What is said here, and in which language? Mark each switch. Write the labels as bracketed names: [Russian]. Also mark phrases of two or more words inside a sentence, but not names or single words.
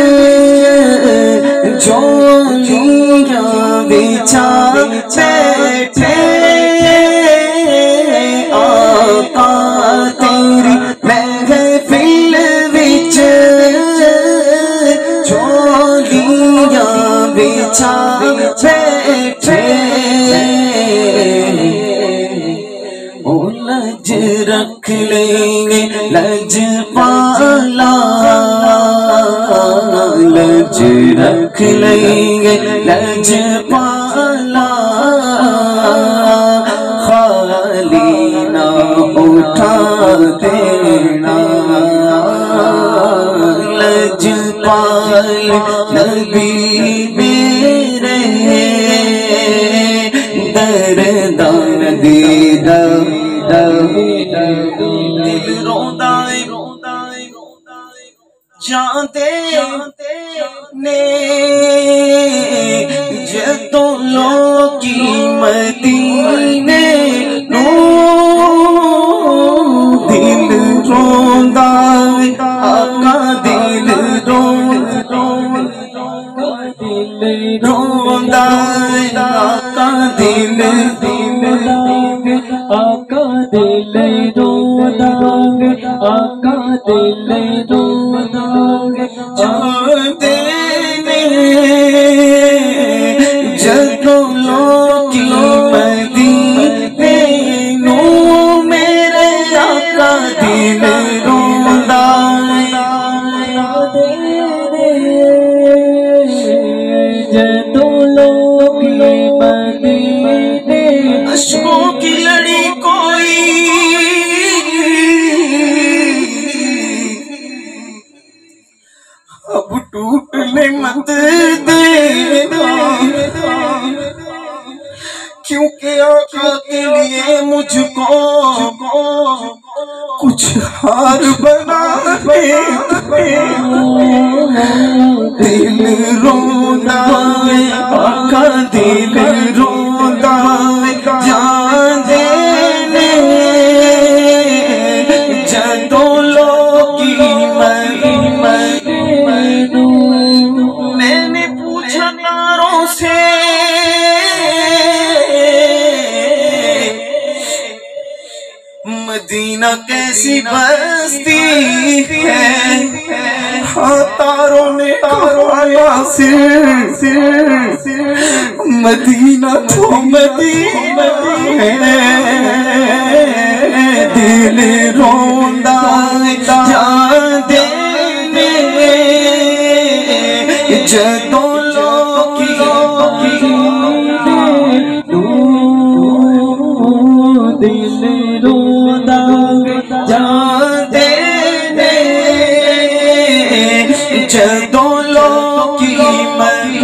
[Punjabi] جولیاں بچھا بیٹھے آقا تیری محفل وچ جولیاں بچھا بیٹھے لج رکھ لیں گے لجپالا لج رکھ لیں گے لجپالا خالی نہ اٹھا دینا لجپال نبی میرے درداں دی دل روندا جاندے نے جدوں لوکی مدینے نو دل روندا آقا دل روندا آقا دل آقا دل روندا آقا دل روندا جاندے نے جدوں لوکی مدینے نو میرے آقا دل روندا جدوں لوکی مدینے [Urdu] اشکوں کی لڑی کوئی اب ٹوٹنے مت دینا کیونکہ آقا کے لیے مجھ کو کچھ ہار بنا دے [Punjabi] دل روندا آقا دل روندا جاندے نے جدوں لوکی [Urdu] میں نے پوچھا تاروں سے مدینہ کیسی بستی ہے ہاں تاروں نے فرمایا مدینہ تو مدینہ ہے [Punjabi] دل روندا جاندے نے جدوں لوکی دل روندا جاندے نے جدوں لوکی